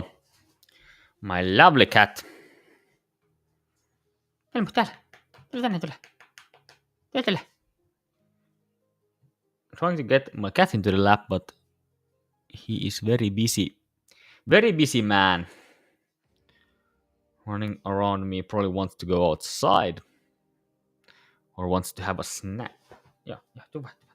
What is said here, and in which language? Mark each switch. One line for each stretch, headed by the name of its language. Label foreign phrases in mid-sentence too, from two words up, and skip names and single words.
English: My lovely cat.
Finnish: Helmut, täällä. Tule tänne, tule. Tule.
English: Trying to get my cat into the lap, but he is very busy. Very busy man. Running around me, probably wants to go outside. Or wants to have a snack. Yeah,
Finnish: tule.